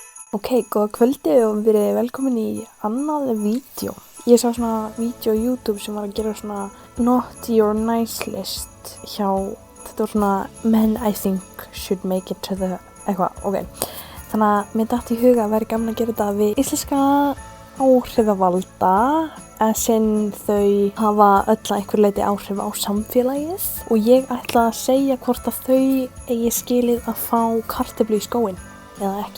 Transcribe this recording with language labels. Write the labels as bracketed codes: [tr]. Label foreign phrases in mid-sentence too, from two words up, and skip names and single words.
[is] Góða kvöldi og verið velkomin í annað vídeo. Ég sá svona vídeo á YouTube sem var að gera svona [en] Naughty or Nice list [is] hjá, þetta var svona [en] Men I think should make it to the, [is] eitthvað, Þannig að mér datt í huga að vera gaman að gera þetta við íslenska áhrifavalda, en sem þau hafa öll að einhver leyti áhrif á samfélagið og ég ætla að segja hvort að þau eigi skilið að fá kartöflu í skóinn eða ekki.